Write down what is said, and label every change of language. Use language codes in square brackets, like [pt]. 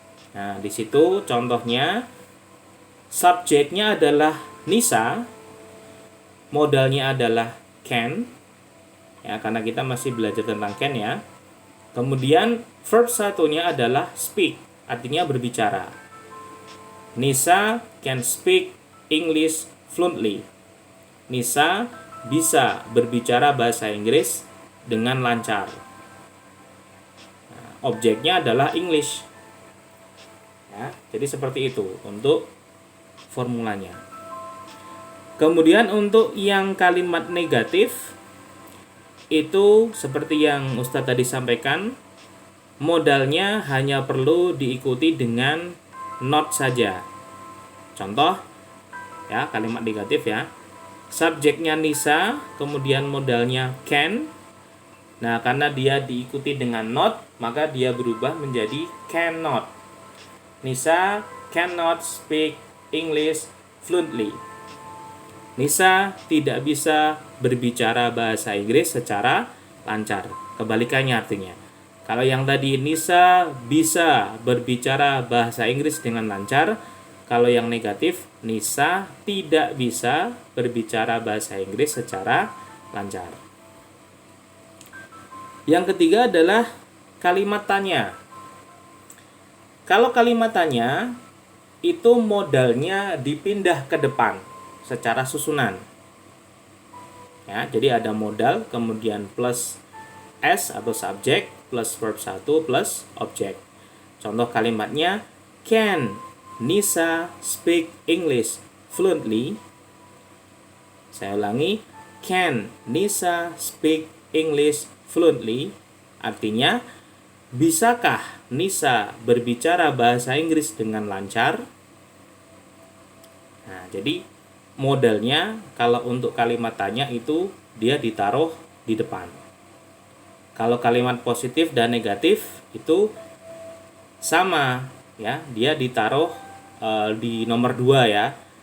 [id] Nah, di situ contohnya subjeknya adalah Nisa, modalnya adalah can. Ya, karena kita masih belajar tentang can ya. Kemudian verb satunya adalah speak, artinya berbicara. [en] Nisa can speak English fluently. [id] Nisa bisa berbicara bahasa Inggris dengan lancar. Nah, objeknya adalah English. Ya, jadi seperti itu untuk formulanya. Kemudian untuk yang kalimat negatif itu seperti yang Ustadz tadi sampaikan, modalnya hanya perlu diikuti dengan not saja. Contoh ya, kalimat negatif ya. Subjeknya Nisa, kemudian modalnya can. Nah, karena dia diikuti dengan not, maka dia berubah menjadi cannot. [en] Nisa cannot speak English fluently. [id] Nisa tidak bisa berbicara bahasa Inggris secara lancar. Kebalikannya artinya. Kalau yang tadi Nisa bisa berbicara bahasa Inggris dengan lancar, kalau yang negatif, Nisa tidak bisa berbicara bahasa Inggris secara lancar. Yang ketiga adalah kalimat tanya. Kalau kalimat tanya, itu modalnya dipindah ke depan secara susunan. Ya, jadi ada modal, kemudian plus S atau subjek, plus verb 1, plus objek. Contoh kalimatnya, [en] can Nisa speak English fluently? [id] Saya ulangi, [en] can Nisa speak English fluently? [id] Artinya, bisakah Nisa berbicara bahasa Inggris dengan lancar? Nah, jadi modalnya kalau untuk kalimat tanya itu dia ditaruh di depan. Kalau kalimat positif dan negatif itu sama ya, dia ditaruh di nomor 2 ya.